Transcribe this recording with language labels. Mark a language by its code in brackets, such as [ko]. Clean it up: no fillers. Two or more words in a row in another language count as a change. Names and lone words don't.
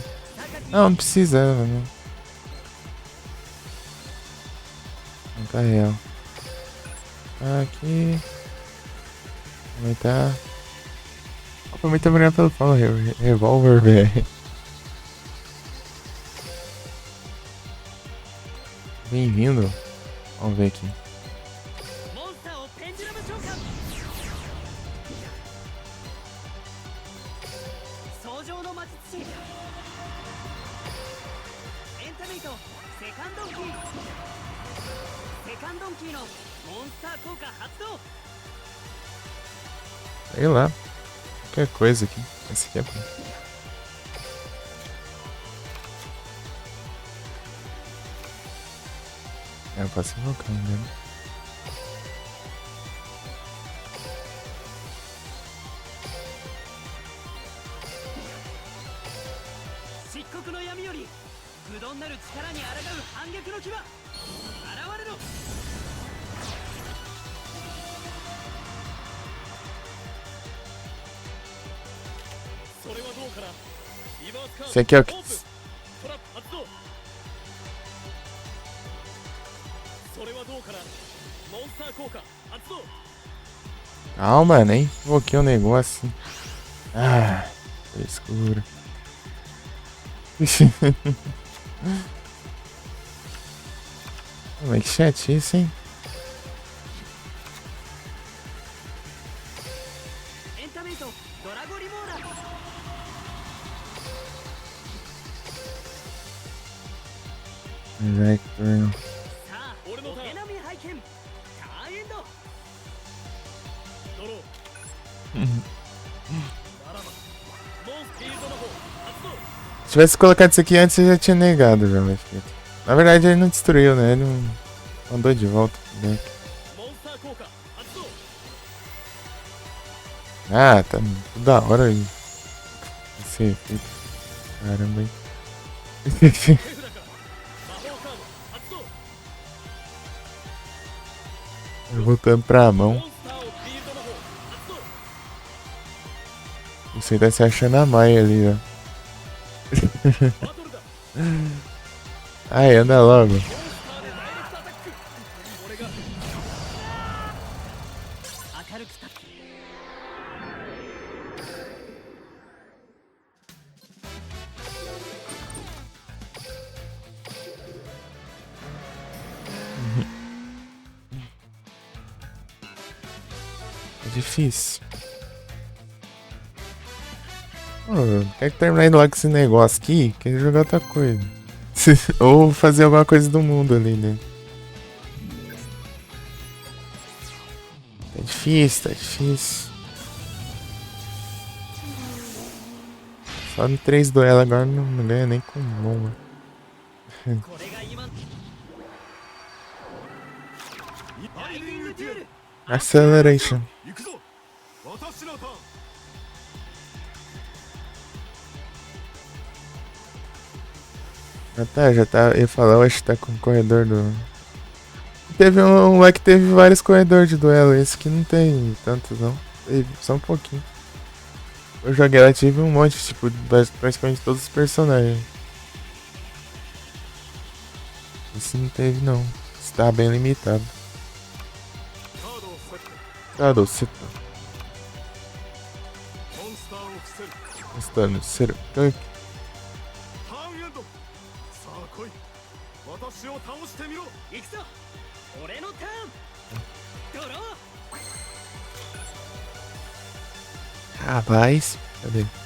[pt] Não, não precisava, né? Não tá real. Aqui. Aumentar. Opa, muito obrigado pelo follow, Revolver, velho. Bem-vindo. Vamos ver aqui. [ja] モンスターをペンデュラム召喚。創上の魔術師。エンタメイトセカンドンキー。セカンドンキーのモンスター効果発動。 [pt] Sei lá. Qualquer coisa aqui. Esse aqui é bom. É, eu posso invocar ainda, né? [ja] 漆黒の闇より不動なる力に抗う反逆の牙。現れろ。それはどうかな。リバースカード [pt] Esse aqui é o [ja] オー [pt] que. [ja] プン。トラップ発動。それはどうかな。モンスター効果発動。 [pt] Calma, nem invoquei o negócio. Ah, escuro. Mas que chatice, hein? [ja] エンタメイトドラゴリモーラ。 Vector. さあ、俺のターンお手並み拝見。ターンエンド。ドロー。ならばモンスフィールドの方発動。 [pt] Se tivesse colocado isso aqui antes, eu já tinha negado já, mas... Na verdade, ele não destruiu, né? Ele não mandou de volta pro deck. [ja] モンスター効果発動。 [pt] Ah, tá tudo da hora aí. Esse efeito. Caramba, hein? [ja] 手札から魔法カード発動。 [pt] Voltando pra [ja] モ [pt] mão. [ja] ンスターをフィールドの方発動。 [pt] Você tá se achando a Maia ali, ó. [ja] バトルだ。 [pt] Ai, anda logo. [ja] モンスターでダイレクトアタック。俺が明るく立つ。 [pt] É difícil. Pô, quer que terminar logo esse negócio aqui? Quer jogar outra coisa. Ou fazer alguma coisa do mundo ali, né? Tá difícil, tá difícil. Só no 3 duelo agora não ganha nem com bomba. [ja] これが今のライディングデュエル。 Acceleration. 行くぞ。私のターン。 [pt] Já tá. Eu ia falar, eu acho que tá com o corredor do. Teve um lá que teve vários corredores de duelo. Esse aqui não tem tantos, não. Teve só um pouquinho. Eu joguei lá, tive um monte, tipo, praticamente todos os personagens. Esse não teve, não. Esse tá bem limitado. [ja] カードをセット。 [pt] Cara, você tá [ja] モンスターを伏せる。 [pt] gostando. Sério. [ja] ターンエンド。さあ来い。私を倒してみろ。行くぞ。俺のターン。ドロー。 [pt] Rapaz. Cadê?